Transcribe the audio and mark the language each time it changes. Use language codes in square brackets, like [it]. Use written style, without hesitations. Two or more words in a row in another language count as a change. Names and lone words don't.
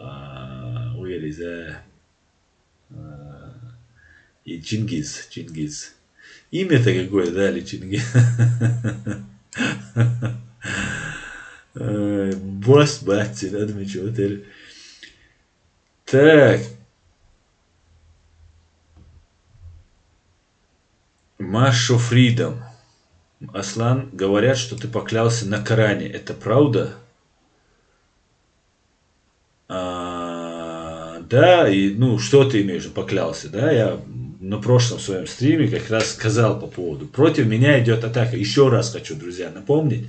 [ru] И Чингиз. Имя-то какое дали Чингиз. Босс Батти, надо мечтать. Так. Машу Фридом. Аслан, говорят, что ты поклялся на Коране. Это правда? Да, и ну что ты имеешь в виду, поклялся, да? Я на прошлом своем стриме как раз сказал по поводу. Против меня идет атака. Еще раз хочу, друзья, напомнить.